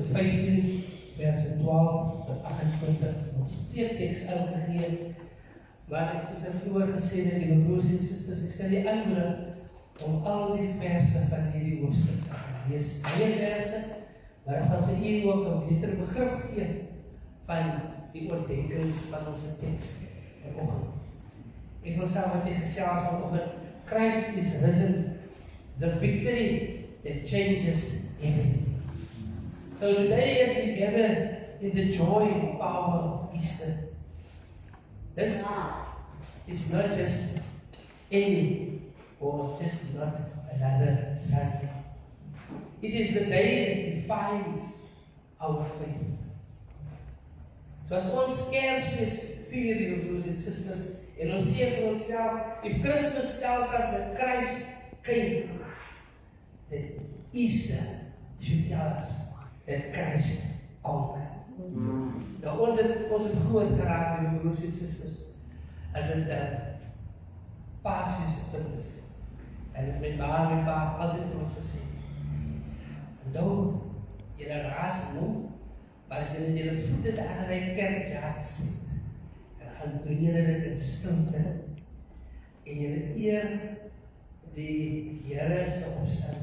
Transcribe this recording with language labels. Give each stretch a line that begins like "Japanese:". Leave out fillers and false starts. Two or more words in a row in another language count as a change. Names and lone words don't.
Afrikaans: 15 verse 12 tot 28 ons spreekteks ingegee. Maar ek soos ek vroeër gesê het, die broers en susters, ek sal die aanmoedig om al die verse van hierdie hoofstuk te gaan lees. Baie verse, maar ek gaan vir u ook 'n beter begrip gee van die oordeenking van ons teks vanoggend. Ek wil saam met u gesels vanoggend,
English: Christ is risen, the victory that changes everything. So today as we gather in the joy and power of Easter, this is not just any or just not another Sunday. It is the day that defines our faith.
Afrikaans: So as ons Kersfees vier, die broers en susters, en ons sê vir onsself,
English: if Christmas tells us that Christ came, then Easter should tell us that Christ conquered.
Afrikaans: Nou ons het groot geraak met die broers en susters as dit Paasfees bevind is. En met ma en pa altyd vir ons gesê, nou, julle raas nou, maar as julle voete daar in die kerkjaard sit, en gaan doen julle dit in stilte, en julle eer die Here se opstanding.